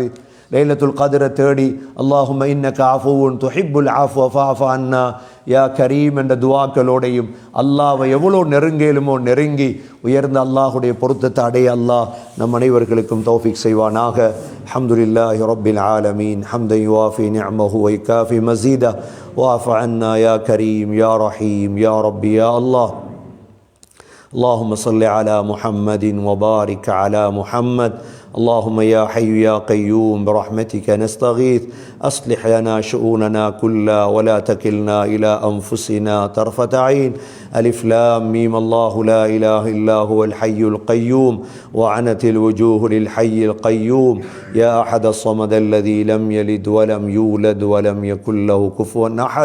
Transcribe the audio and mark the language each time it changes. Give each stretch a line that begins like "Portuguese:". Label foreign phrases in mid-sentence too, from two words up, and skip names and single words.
Tamil: லைலத்துல் கத்ரை தேடி
Arabic: اللهم إنك عفو تحب العفو فاعف عنا يا كريم
Tamil: என்ற துஆக்களோடையும் அல்லாஹ்வை எவ்வளோ நெருங்கேலுமோ நெருங்கி உயர்ந்த அல்லாஹுடைய பொருத்தத்தை அடைய அல்லாஹ் நம் அனைவர்களுக்கும் தௌஃபீக் செய்வானாக.
Arabic: الحمد لله رب العالمين حمدا يوافي نعمه و يكافئ مزيده واعف عنا يا كريم يا رحيم يا ربي يا الله. اللهم صل على محمد وبارك على محمد. اللهم يا حي يا قيوم برحمتك نستغيث أصلح لنا شؤوننا كلها ولا تكلنا إلى أنفسنا طرفة عين. ألف لام ميم الله لا إله إلا هو الحي القيوم وعنت الوجوه للحي القيوم يا أحد الصمد الذي لم يلد ولم يولد ولم يكن له كفوا أحد.